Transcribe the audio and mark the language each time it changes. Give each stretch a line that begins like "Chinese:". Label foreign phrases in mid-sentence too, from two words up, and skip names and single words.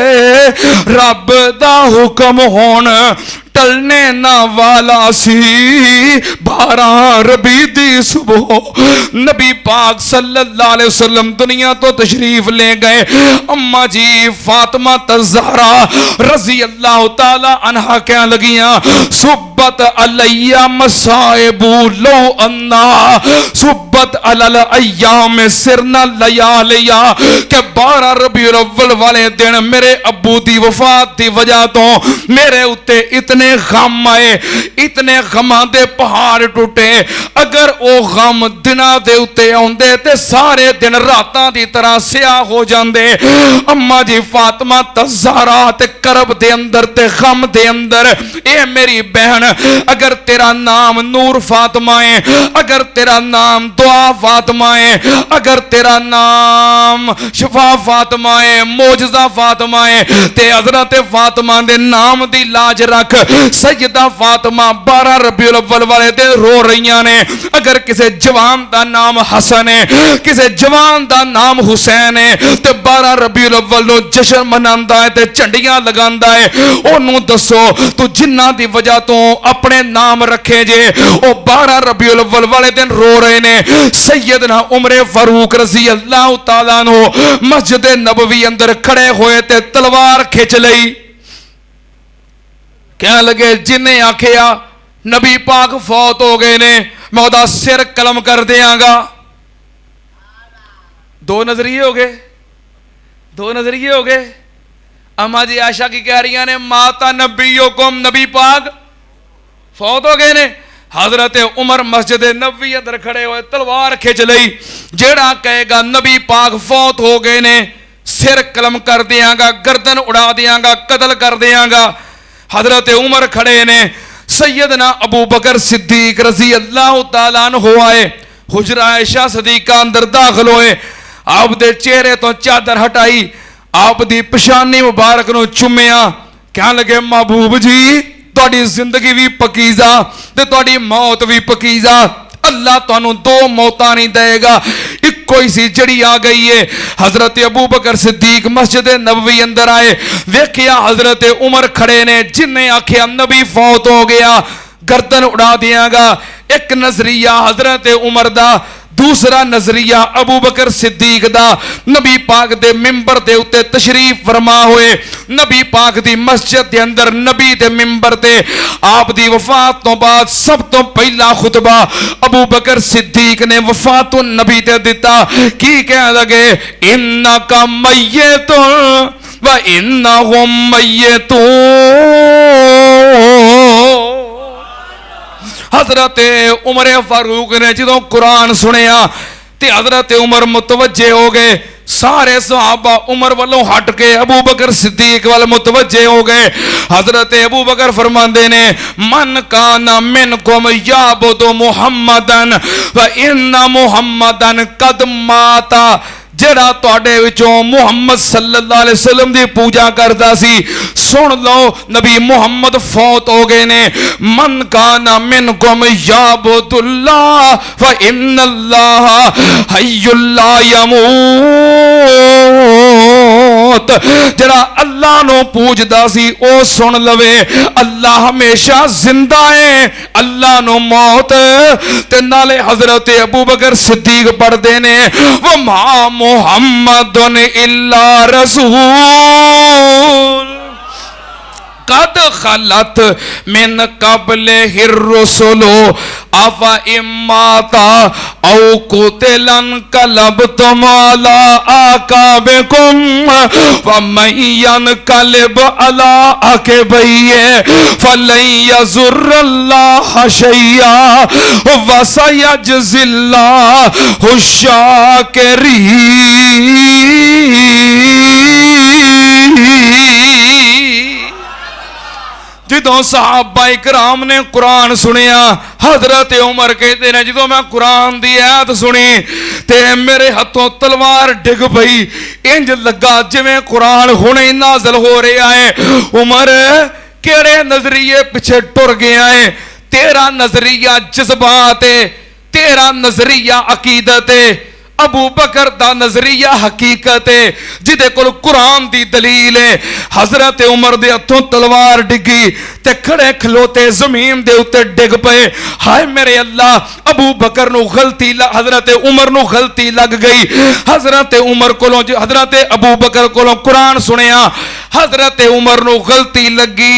Punjabi: رب دا حکم ہون ٹلنے نہ والا سی، 12 ربیع دی صبح نبی پاک
Arabic: صلی اللہ علیہ وسلم
Punjabi: دنیا تو تشریف لے گئے۔ اماں جی فاطمہ الزہرا
Arabic: رضی اللہ تعالی عنہا
Punjabi: کہنے لگیاں
Arabic: صبت علی مصائب لو انا صبت علی الایام سرنا لیالیا،
Punjabi: کہ 12 ربیع الاول والے دن میرے ابو دی وفات دی وجہ تو میرے اتے اتنے غم آئے، اتنے غماں دے پہاڑ ٹوٹے، اگر او غم دنہ دے اتے آندے تے سارے دن راتاں دی طرح سیاہ ہو جاندے۔ اماں جی فاطمہ الزہرا تے کرب دے اندر تے غم دے اندر، اے میری بہن اگر تیرا نام نور فاطمہ ہے، اگر تیرا نام دعا فاطمہ ہے، اگر تیرا نام شفا فاطمہ ہے، معجزہ فاطمہ ہے، تے حضرت فاطمہ دے نام دی لاج رکھ۔ سیدہ فاطمہ 12 ربیع الاول والے دے رو رہیاں نے، اگر کسے جوان دا نام حسن ہے، کسے جوان دا نام حسین ہے، تے 12 ربیع الاول نو جشن مناندا ہے تے جھنڈیاں لگاندا ہے، اونوں دسو تو جنہ دی وجہ تو اپنے نام رکھے جے او 12 ربیع الاول والے دن رو رہے نے۔ سیدنا عمر فاروق
Arabic: رضی اللہ تعالیٰ عنہ
Punjabi: مسجد نبوی اندر کھڑے ہوئے تے تلوار کھچ لئی، کہنے لگے جنہیں آکھیا نبی پاک فوت ہو گئے نے میں دا سر قلم کر دیاں گا۔ 2 نظریے ہو گئے، 2 نظریے ہو گئے۔ اماں جی عائشہ کی کہہ رہی ہیں
Arabic: ماتا نبیکم،
Punjabi: نبی پاک فوت ہو گئے نے۔ حضرت عمر مسجد نبوی اندر کھڑے ہوئے تلوار کھچ لئی، جیڑا کہے گا نبی پاک فوت ہو گئے نے سر قلم کر دیاں گا، گردن اڑا دیاں گا، قتل کر دیاں گا۔ حضرت عمر کھڑے نے، سیدنا ابو بکر صدیق
Arabic: رضی اللہ تعالیٰ عنہ
Punjabi: آئے، حجرہ عائشہ صدیقہ اندر داخل ہوئے، آپ دے چہرے تو چادر ہٹائی، آپ دی پشانی مبارک نو چومیا، کہنے لگے محبوب جی تہاڈی زندگی بھی پکیزہ تے تہاڈی موت بھی پکیزہ، اللہ تانوں 2 موتاں نہیں دے گا، ایک کوئی سی جڑی آ گئی ہے۔ حضرت ابو بکر صدیق مسجد نبوی اندر آئے، ویکھیا حضرت عمر کھڑے نے، جن نے آکھیا نبی فوت ہو گیا گردن اڑا دیاں گا۔ ایک نظریہ حضرت عمر دا، دوسرا نظریہ ابو بکر صدیق دا۔ نبی پاک دے ممبر دے اتے تشریف فرما ہوئے، نبی پاک دی مسجد دے اندر نبی دے ممبر تے آپ دی وفات تو بعد سب تو پہلا خطبہ ابو بکر صدیق نے وفات النبی تے دیتا، کی کہہ لگے
Arabic: انکا میتون و انہم میتون۔
Punjabi: حضرت عمر فاروق نے جدوں قرآن سنیا تے حضرت عمر متوجہ ہو گئے، سارے صحابہ عمر والوں ہٹ کے ابو بکر صدیق وال متوجہ ہو گئے۔ حضرت ابو بکر فرماندے نے
Arabic: من کان منکم یعبد محمدن فإن محمدن قد ماتا،
Punjabi: جڑا تواڈے وچوں محمد
Arabic: صلی اللہ علیہ وسلم
Punjabi: دی پوجا کردا سی سن لو نبی محمد فوت ہو گئے نے۔
Arabic: من کان منکم یعبد اللہ فإن اللہ حی لا یموت،
Punjabi: جڑا اللہ نو پوجدا سی او سن لوے اللہ ہمیشہ زندہ ہے، اللہ نو موت تے نالے حضرت ابو بکر صدیق پڑھدے نے وما
Arabic: محمد الا رسول قد خلت من قبله الرسل أفإن مات أو قتل انقلبتم على أعقابكم فمن ينقلب على عقبيه فلن يضر الله شيئا وسيجزي الله الشاكرين.
Punjabi: ਜਦੋਂ ਸਹਾਬਾ ਇਕਰਾਮ ਨੇ ਕੁਰਾਨ ਸੁਣਿਆ, ਹਜ਼ਰਤ ਉਮਰ ਕਹਿੰਦੇ ਨੇ ਜਦੋਂ ਮੈਂ ਕੁਰਾਨ ਦੀ ਆਇਤ ਸੁਣੀ ਤੇ ਮੇਰੇ ਹੱਥੋਂ ਤਲਵਾਰ ਡਿੱਗ ਪਈ, ਇੰਜ ਲੱਗਾ ਜਿਵੇਂ ਕੁਰਾਨ ਹੁਣੇ ਨਾਜ਼ਲ ਹੋ ਰਿਹਾ ਹੈ। ਉਮਰ ਕਿਹੜੇ ਨਜ਼ਰੀਏ ਪਿੱਛੇ ਟੁਰ ਗਿਆ ਹੈ? ਤੇਰਾ ਨਜ਼ਰੀਆ ਜਜ਼ਬਾਤ ਹੈ, ਤੇਰਾ ਨਜ਼ਰੀਆ ਅਕੀਦਤ ਹੈ। ਅਬੂ ਬਕਰ ਦਾ ਨਜ਼ਰੀਆ ਹਕੀਕਤ ਹੈ, ਜਿਦੇ ਕੋਲ ਕੁਰਾਨ ਦੀ ਦਲੀਲ ਹੈ। ਹਜ਼ਰਤ ਉਮਰ ਦੇ ਹੱਥੋਂ ਤਲਵਾਰ ਡਿੱਗੀ ਤੇ ਖੜੇ ਖਲੋਤੇ ਜ਼ਮੀਨ ਦੇ ਉੱਤੇ ਡਿੱਗ ਪਏ। ਹਾਏ ਮੇਰੇ ਅੱਲਾਹ, ਅਬੂ ਬਕਰ ਨੂੰ ਗਲਤੀ, ਹਜ਼ਰਤ ਉਮਰ ਨੂੰ ਗਲਤੀ ਲੱਗ ਗਈ। ਹਜ਼ਰਤ ਉਮਰ ਕੋਲੋਂ, ਹਜ਼ਰਤ ਅਬੂ ਬਕਰ ਕੋਲੋਂ ਕੁਰਾਨ ਸੁਣਿਆ, ਹਜ਼ਰਤ ਉਮਰ ਨੂੰ ਗਲਤੀ ਲੱਗੀ।